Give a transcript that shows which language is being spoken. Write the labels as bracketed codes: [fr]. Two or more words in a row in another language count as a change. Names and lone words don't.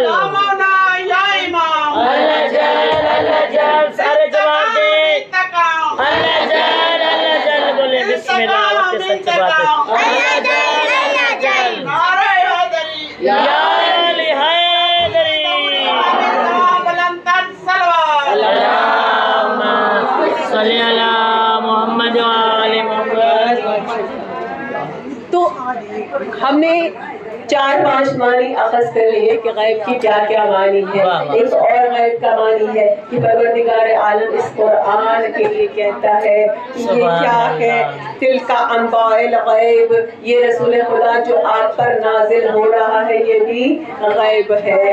[ur] یا مولا یا امام اللہ جان سارے جواب دے इंतकाम اللہ جان بولے بسم اللہ وقت سچ بات ہے اللہ جان نعرے حیدری یا علی حیدری بلندترین صلوات [ar] اللهم صل على محمد و آل محمد. [ur] تو ہم نے 4-5 معنی اخذ کر لیے کہ غیب کی کیا کیا معنی ہے. ایک اور غیب کا معنی ہے کہ پروردگار عالم اس قرآن کے لیے کہتا ہے کہ یہ کیا ہے, [ar] تلك أنباء الغيب, [ur] یہ رسول خدا جو آپ پر نازل ہو رہا ہے یہ بھی غیب ہے.